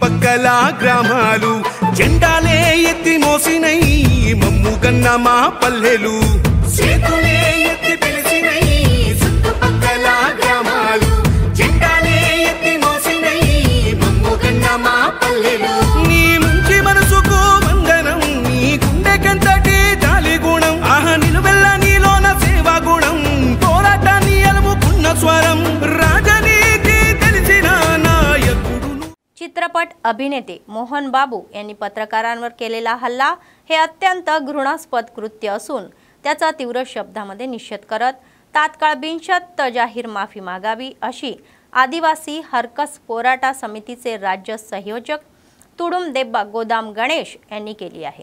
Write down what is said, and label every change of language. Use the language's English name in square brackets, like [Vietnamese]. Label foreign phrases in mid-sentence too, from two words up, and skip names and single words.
[Telugu] చుట్టుపక్కల గ్రామాలు జెండాలే ఎత్తి మోసినై మమ్ముగన్న మా పల్లెలు చేతులే ఎత్తి పిలిచినై చుట్టుపక్కల గ్రామాలు జెండాలే ఎత్తి మోసినై మమ్ముగన్న మా పల్లెలు నీ మంచి మనసుకు వందనం నీ గుండెకంతటి జాలి గుణం ఆహా నిలువెల్ల నీలోన సేవా గుణం పోరాటాన్ని అలుముకున్న స్వరం రాజనీతి తెలిసిన नायकुडू [Marathi] चित्रपट अभिनेते मोहन बाबू यांनी पत्रकारांवर केलेला हल्ला हे अत्यंत घृणास्पद कृत्य असून त्याचा तीव्र शब्दामध्ये निषेध करत तात्काळ बिनशर्त जाहीर माफी मागावी अशी आदिवासी हरकस पोराटा समितीचे राज्य संयोजक तुडुम देब्बा गोदाम गणेश यांनी केली आहे।